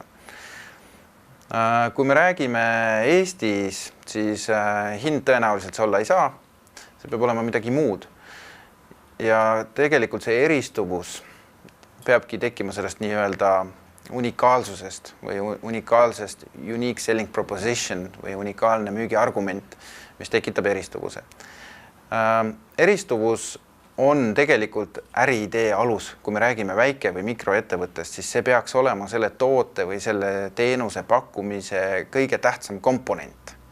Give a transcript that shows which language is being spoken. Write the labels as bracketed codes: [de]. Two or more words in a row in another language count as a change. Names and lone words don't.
[et] Kui me räägime Eestis, siis hind tõenäoliselt see olla ei saa. See peab olema midagi muud. Ja tegelikult see eristuvus peabki tekkima sellest nii-öelda unikaalsusest või unikaalsest [en] unique selling proposition [et] või unikaalne müügiargument, mis tekitab eristuvuse. Eristuvus on tegelikult äriidee alus, kui me räägime väike- või mikroettevõttest, siis see peaks olema selle toote või selle teenuse pakkumise kõige tähtsam komponent.